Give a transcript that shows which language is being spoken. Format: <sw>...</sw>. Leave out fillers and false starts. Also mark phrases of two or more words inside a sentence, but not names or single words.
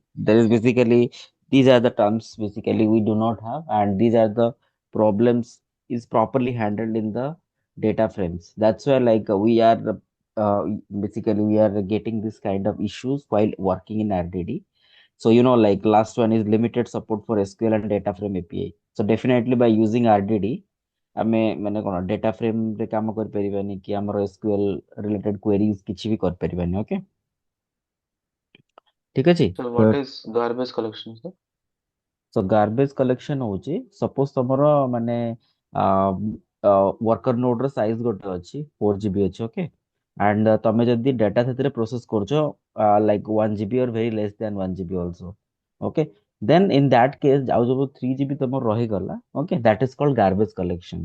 <en>There is basically these are the terms basically we do not have, and these are the problems is properly handled in the data frames. That's why we are basically we are getting this kind of issues while working in RDD. So like last one is limited support for SQL and data frame API. So definitely by using RDD</en> <or>ଆମେ ମାନେ କଣ</or> <en>data frame</en> <or>ରେ କାମ କରିପାରିବାନି କି ଆମର</or> <en>SQL related queries</en> <or>କିଛି ବି କରିପାରିବାନି। ଓକେ, ଠିକ ଅଛି।</or> <en>So what is garbage collection, sir? so garbage collection</en> <or>ହଉଛି ସପୋଜ ତମର ମାନେ</or> <en>worker node</en> <or>ର ସାଇଜ ଗୋଟେ ଅଛି 4 GB ଅଛି।</or> <en>okay, and</en> <or>ତମେ ଯଦି ଡାଟା ସେଥିରେ ପ୍ରୋସେସ କରୁଛ</or> <en>like 1 GB or very less than 1 GB also. okay, then in that case</en> <or>ଆଉ ଯୋଉ 3 GB ତମର ରହିଗଲା,</or> <en>okay, that is called garbage collection.</en>